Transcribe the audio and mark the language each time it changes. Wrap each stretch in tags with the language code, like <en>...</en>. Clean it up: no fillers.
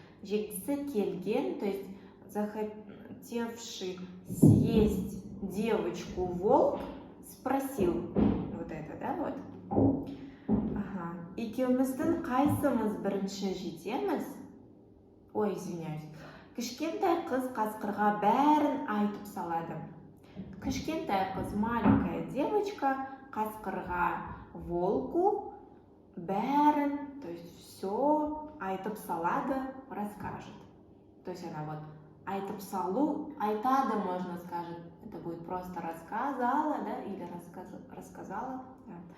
<ru>Жегісі келген, то есть захотевший съесть девочку волк спросил, вот это, да, вот.</ru> <kk>Екеуміздің қайсымыз бірінші жетеміз?</kk> <ru>Ой, извиняюсь.</ru> <kk>Кішкентай қыз қасқырға бәрін айтып салады. Кішкентай қыз,</kk> <ru>маленькая девочка,</ru> <kk>қасқырға,</kk> <ru>волку</ru> <kk>бәрін,</kk> <ru>то есть все</ru> <kk>айтып салады,</kk> <ru>расскажет. То есть она вот</ru> <kk>айтып салу, айтады,</kk> <ru>можно сказать, это будет просто рассказала, да, или рассказала. Да.</ru>